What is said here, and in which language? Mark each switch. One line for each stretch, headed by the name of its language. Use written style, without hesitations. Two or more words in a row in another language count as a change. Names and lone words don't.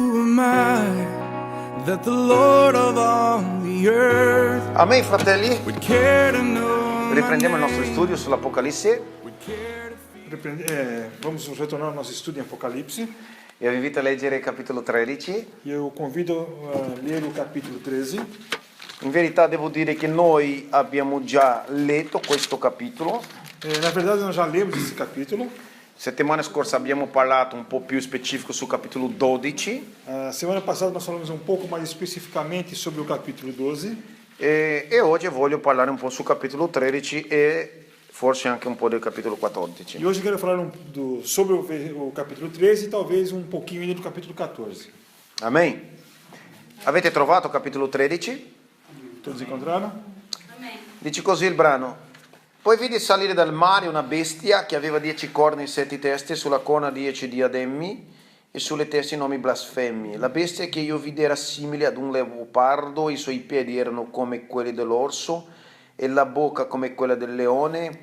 English: am I that the Lord of all the earth
Italian: Amen, fratelli.
English: would care to know?
Italian: Riprendiamo il nostro studio sull'Apocalisse
Portuguese: Vamos retornar ao nosso estudo em Apocalipse.
Italian: e vi invito a leggere il capitolo 13.
Portuguese: Eu convido a ler o capítulo 13.
Italian: In verità devo dire che noi abbiamo già letto questo capitolo.
Portuguese: Na verdade, nós já lemos esse capítulo.
Italian: Settimana scorsa abbiamo parlato un po' più specifico sul capitolo 12
Portuguese: Semana passada nós falamos um pouco mais especificamente sobre o capítulo 12.
Italian: e oggi voglio parlare un po' sul capitolo 13 e forse anche un po' del capitolo 14.
Portuguese: E hoje eu quero falar sobre o capítulo 13 e talvez um pouquinho ainda do capítulo 14.
Italian: Amen. Avete trovato il capitolo 13?
Portuguese: Todos encontraram?
Italian: Dice così il brano. Poi vidi salire dal mare una bestia che aveva 10 corna e 7 teste, sulla corna 10 diademi e sulle teste nomi blasfemi. La bestia che io vidi era simile ad un leopardo, i suoi piedi erano come quelli dell'orso e la bocca come quella del leone.